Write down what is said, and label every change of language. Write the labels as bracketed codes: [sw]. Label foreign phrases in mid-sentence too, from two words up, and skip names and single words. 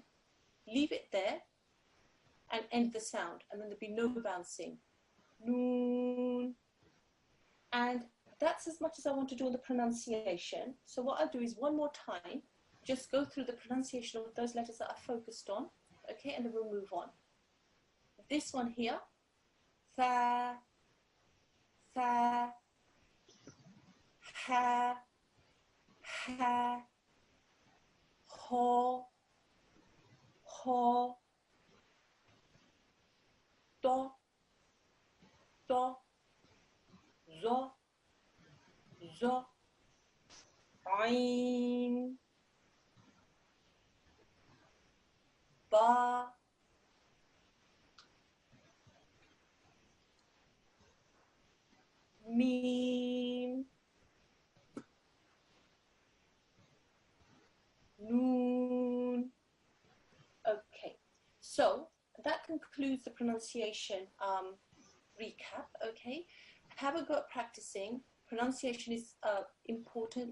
[en] Leave it there and end the sound, and then there'll be no bouncing. Noon. And that's as much as I want to do on the pronunciation. So what I'll do is one more time, just go through the pronunciation of those letters that I focused on, okay, and then we'll move on. This one here, tha, tha, ha, ha, ho, ho, do, do, zo, zo, [ar] عين، باء، ميم, [en] noon. Okay, so that concludes the pronunciation recap. Okay, have a go at practicing. Pronunciation is important.